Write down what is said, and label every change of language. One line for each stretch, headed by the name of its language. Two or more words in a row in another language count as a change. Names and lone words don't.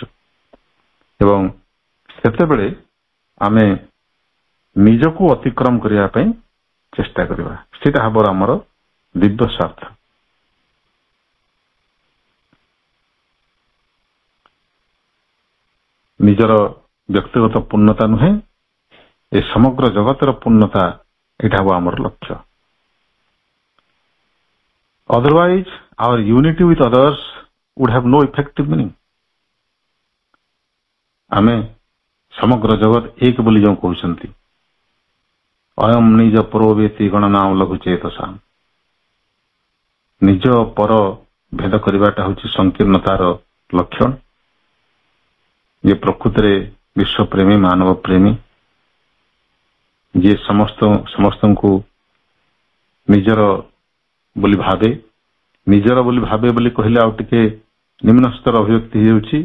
Odia: ଏବଂ ସେତେବେଳେ ଆମେ ନିଜକୁ ଅତିକ୍ରମ କରିବା ପାଇଁ ଚେଷ୍ଟା କରିବା, ସେଇଟା ହେବ ଆମର ଦିବ୍ୟ ସ୍ୱାର୍ଥ। ନିଜର ବ୍ୟକ୍ତିଗତ ପୂର୍ଣ୍ଣତା ନୁହେଁ, ଏ ସମଗ୍ର ଜଗତର ପୂର୍ଣ୍ଣତା, ଏଇଟା ହେବ ଆମର ଲକ୍ଷ୍ୟ।
English: Otherwise, our unity with others would have no effective meaning.
Odia: ଆମେ ସମଗ୍ର ଜଗତ ଏକ ବୋଲି ଯେଉଁ କହୁଛନ୍ତି,
Sanskrit: ଅୟମ ନିଜ ପରୋବେତି ଗଣନାମ ଲଘୁ ଚେତସା,
Odia: ନିଜ ପର ଭେଦ କରିବାଟା ହଉଛି ସଂକୀର୍ଣ୍ଣତାର ଲକ୍ଷଣ। ଯିଏ ପ୍ରକୃତରେ ବିଶ୍ୱପ୍ରେମୀ, ମାନବ ପ୍ରେମୀ, ଯିଏ ସମସ୍ତଙ୍କୁ ନିଜର ବୋଲି ଭାବେ, ନିଜର ବୋଲି ଭାବେ ବୋଲି କହିଲେ ଆଉ ଟିକେ ନିମ୍ନ ସ୍ତର ଅଭିବ୍ୟକ୍ତି ହେଇଯାଉଛି।